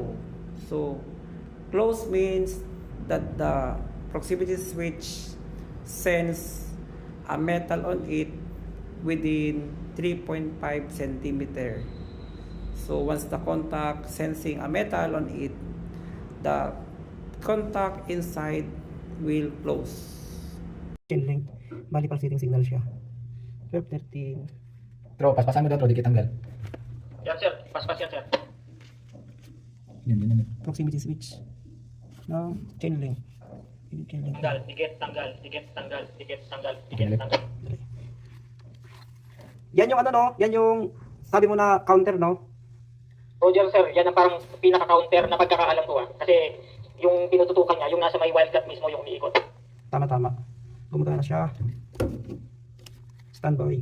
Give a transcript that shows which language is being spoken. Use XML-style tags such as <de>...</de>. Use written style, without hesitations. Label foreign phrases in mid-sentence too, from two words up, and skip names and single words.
<en>So close means that the proximity switch sends a metal on it within 3.5 centimeter. So once the contact sensing a metal on it, the contact inside will close. Chain link.</en> <tl>Bali</tl> <en>pulsating signal</en> <tl>siya. 12, 13. Tro, paspasan mo daw, Tro, dikit tanggal. Yan sir, paspas yan sir. Yan, yan, yan.</tl> <en>Proximity switch. No, chain link. Chain link.</en> <tl>Tanggal, dikit, tanggal, dikit, tanggal, dikit, tanggal, dikit, tanggal. Yan yung ano no, yan yung sabi mo na counter no. Roger sir, yan ang parang pinaka-counter na pagkakaalam ko ah. Kasi yung pinututukan niya, yung nasa may wildcat mismo yung umiikot. Tama. Gumagana siya. Standby.</tl>